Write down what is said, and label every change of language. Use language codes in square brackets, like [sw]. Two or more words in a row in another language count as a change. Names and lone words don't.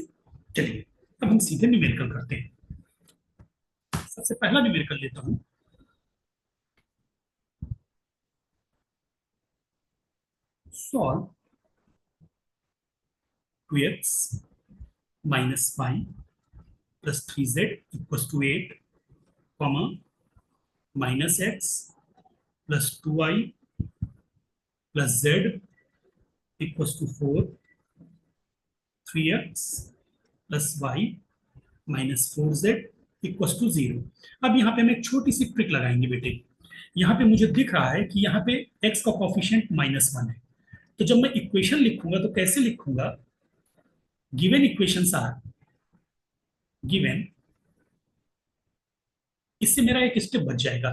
[hi] चलिए अब हम सीधे न्यूमेरिकल करते हैं। सबसे पहला न्यूमेरिकल लेता हूं। [en] सॉल्व 2x minus 5 plus 3z equals to 8, comma minus x plus 2y plus z equals to 4, 3x plus y minus 4z equals to 0। [hi] अब यहाँ पे हम एक छोटी सी ट्रिक लगाएंगे बेटे। यहाँ पे मुझे दिख रहा है कि यहाँ पे x का कॉफिशिएंट -1 है, तो जब मैं इक्वेशन लिखूंगा तो कैसे लिखूंगा? [en] given equations are given, [hi] इससे मेरा एक स्टेप बच जाएगा।